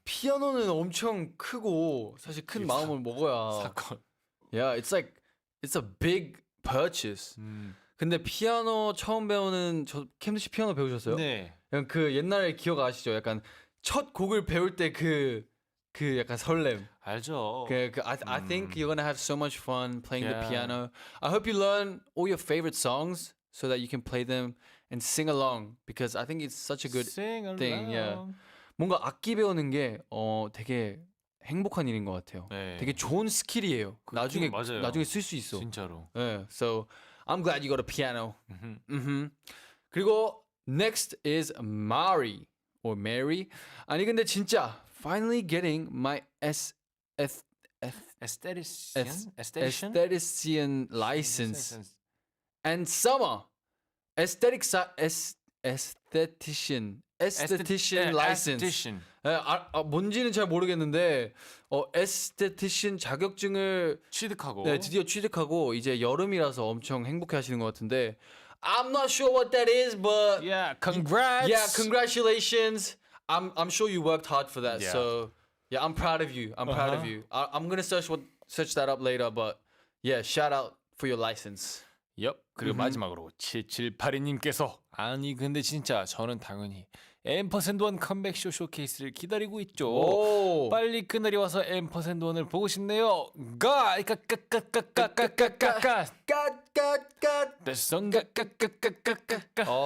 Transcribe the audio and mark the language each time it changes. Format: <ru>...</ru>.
<ko>피아노는 엄청 크고 사실 큰 이게 마음을 먹어야. 사건.</ko> <en>Yeah, it's a big purchase.</en> <ko>근데 피아노 처음 배우는 캠드 씨 피아노 배우셨어요? 네. 약간 그 옛날에 기억 아시죠? 약간 첫 곡을 배울 때 그 약간 설렘. 알죠.</ko> <en>I think you're gonna have so much fun playing the Yeah. piano. I hope you learn all your favorite songs so that you can play them and sing along because I think it's such a good Sing thing, yeah. along.</en> <ko>뭔가 악기 배우는 게 되게 행복한 일인 것 같아요. 네. 되게 좋은 스킬이에요. 나중에 맞아요. 나중에 쓸 수 있어. 진짜로. 네,</ko> <en>so I'm glad you got a piano. 음흠.</en> <ko>그리고</ko> <en>next is Mary or Mary.</en> <ko>아니 근데 진짜</ko> <en>finally getting my aesthetician license and summer aesthetician license.</en> <ko>뭔지는 잘 모르겠는데 aesthetician 자격증을 취득하고. 네, 드디어 취득하고 이제 여름이라서 엄청 행복해하시는 것 같은데</ko> <en>I'm not sure what that is, but Yeah, congrats. yeah, congratulations. I'm sure you worked hard for that. Yeah. So yeah, I'm proud of you. I'm proud of you. I'm gonna search that up later, but yeah, shout out for your license. 엽.</en> <ko>그리고 마지막으로 7782님께서 아니 근데 진짜 저는 당연히 앰퍼샌드원 컴백쇼 쇼케이스를 기다리고 있죠. 오. 빨리 그날이 와서 앰퍼샌드원을 보고 싶네요. 까까까까까까까까까 갓갓갓. 까까까까까까까.</ko>